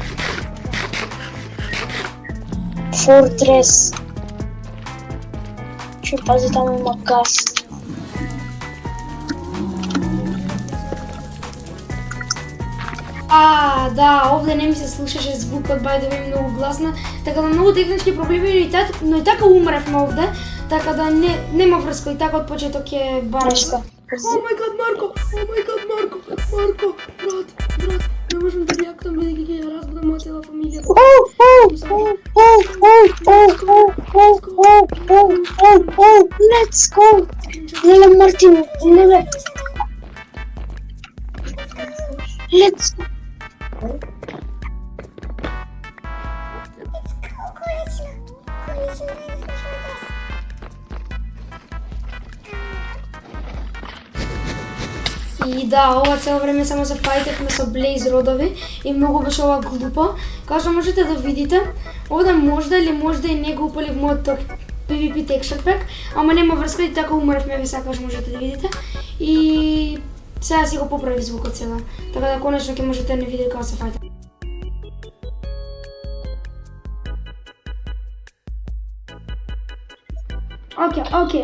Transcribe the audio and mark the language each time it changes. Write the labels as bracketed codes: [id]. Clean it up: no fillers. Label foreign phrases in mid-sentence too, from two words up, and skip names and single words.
[mk] Fortress. Че пази таму има газ. Да, овде не ми се слушаше звукот, [en] by the way, [mk] многу гласно, така да многу технички проблеми, но и така умревме овде, така да нема врска и така од почеток е барешка. [en] Oh my god, [mk] Марко, брат, не можам да реактам бидејќи ќе ја разбудам моја цела фамилија. [en] Let's go! [mk] Леле, Мартин, леле. [en] Let's go! [mk] И да, ова цело време само се фајтевме со Blaze родови и многу беше ова глупо. Како што можете да видите, овде можда или можда и не го упалив мојот [en] PvP texture pack, [mk] ама нема врска и така умревме, ви сакаш можете да видите. И сега си го поправи звукот сега, така да конечно ќе можете да не видите како се фајте. Океј,